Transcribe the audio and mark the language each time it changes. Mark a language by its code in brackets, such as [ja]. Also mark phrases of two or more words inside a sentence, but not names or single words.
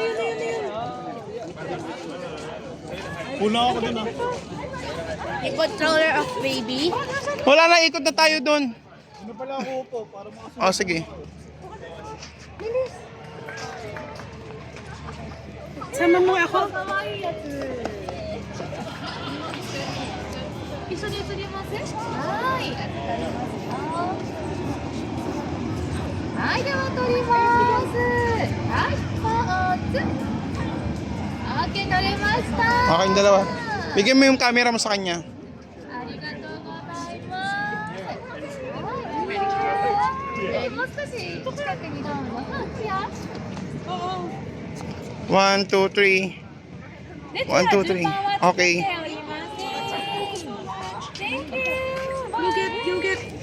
[tl] Pula ako dun ah. Yung controller of baby. Wala na, ikot na tayo doon. Ano pala ako po para makasunod. Oh, sige. Sama mo ako. [ja] 一緒に写りません？はい、預かりますよ。はい、では撮ります。はい、ポーズ。OK、撮れました。 [tl] Okay, yung dalawa. Bigyan mo yung camera mo sa kanya. [ja] ありがとうございます。もう少し近くにどうぞ。いいよ。 1, 2, 3. 1, 2, 3. [en] Okay. Thank you. You get.